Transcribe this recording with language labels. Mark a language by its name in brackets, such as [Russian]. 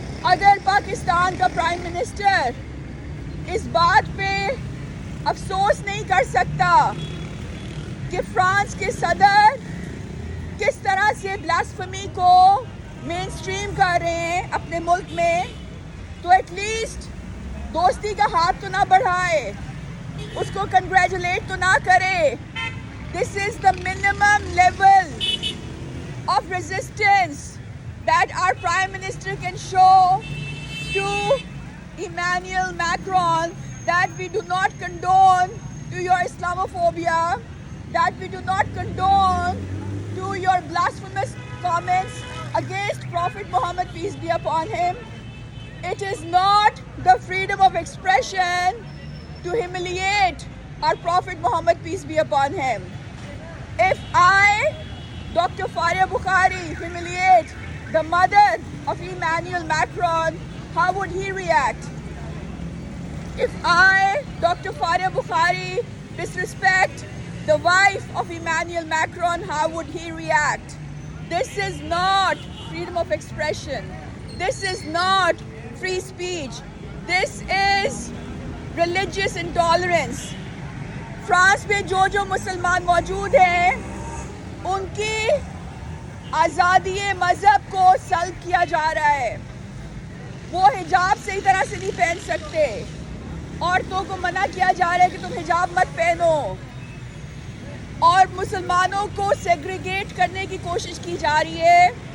[Urdu] اگر پاکستان کا prime minister اس بات پہ افسوس نہیں کر سکتا کہ فرانس کے صدر کس طرح سے بلاسفیمی کو مین اسٹریم کر رہے ہیں اپنے ملک میں، تو [English] at least [Urdu] دوستی کا ہاتھ تو نہ بڑھائے، اس کو کنگریچولیٹ تو نہ کرے. [English] This is the minimum level of resistance that our Prime Minister can show to Emmanuel Macron, that we do not condone to your Islamophobia, that we do not condone to your blasphemous comments against Prophet Muhammad, peace be upon him. It is not the freedom of expression to humiliate our Prophet Muhammad, peace be upon him. If I, Dr. Faria Bukhari, humiliate the mother of Emmanuel Macron, how would he react? If I Dr. Faria Bukhari disrespect the wife of Emmanuel Macron, how would he react? This is not freedom of expression. This is not free speech. This is religious intolerance. [Urdu] France میں جو مسلمان موجود ہیں ان کی آزادی مذہب کو سلب کیا جا رہا ہے. وہ حجاب صحیح طرح سے نہیں پہن سکتے. عورتوں کو منع کیا جا رہا ہے کہ تم حجاب مت پہنو, اور مسلمانوں کو سیگریگیٹ کرنے کی کوشش کی جا رہی ہے.